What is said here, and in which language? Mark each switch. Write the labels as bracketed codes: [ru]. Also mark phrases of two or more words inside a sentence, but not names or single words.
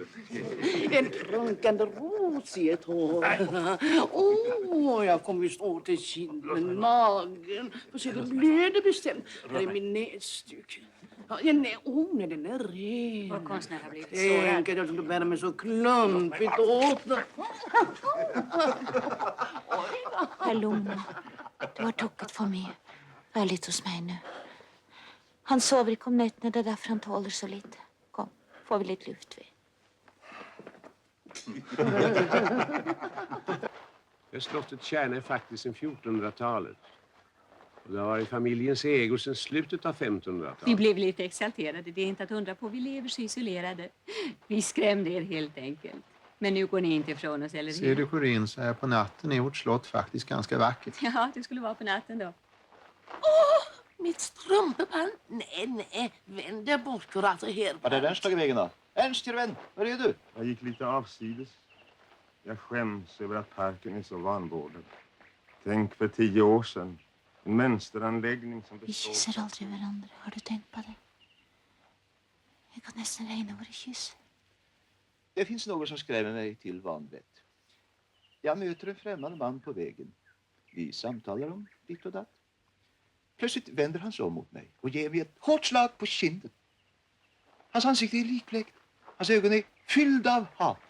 [sv] En prunkande ros i ett hår. Jag kommer visst åt till kinden, magen. Får se, det blöder bestämt. Här är min näsduk. Ja, den är ren. Vår konstnär har blivit sårad. Tänk att jag skulle bära mig så klumpigt åt den. [no] Vær lugn. Du har tukket for mye. Vær litt hos meg nå. Han sover ikke om nettene, det er derfor han tåler så lite. Kom, får vi litt luft ved. [sv] Det slottet Kärna är faktiskt sedan 1400-talet. Och det har varit familjens ägo sedan slutet av 1500-talet. Vi blev lite exalterade. Det är inte att undra på. Vi lever så isolerade. Vi skrämde er helt enkelt. Men nu går ni inte ifrån oss, eller hur? Ser du, Corinne, så här på natten är vårt slott faktiskt ganska vackert. Ja, det skulle vara på natten då. Mitt strumpeband. Nej, vänd dig bort, kurator här. Var det Ernst tagit vägen då? Ernst, till vän, var är du? Jag gick lite avsides. Jag skäms över att parken är så vanvårdad. Tänk för 10 år sedan. En mönsteranläggning som [no] Vi [sv] består... [no] kysser aldri hverandre. Har du tenkt på det? Jeg kan nesten regne våre kyss. [sv] Det finns något som skrämmer mig till vanvett. Jag möter en främmande man på vägen. Vi samtalar om ditt och datt. Plötsligt vänder han sig om mot mig och ger mig ett hårt slag på kinden. Hans ansikte är likblekt. Hans ögon är fyllda av hat.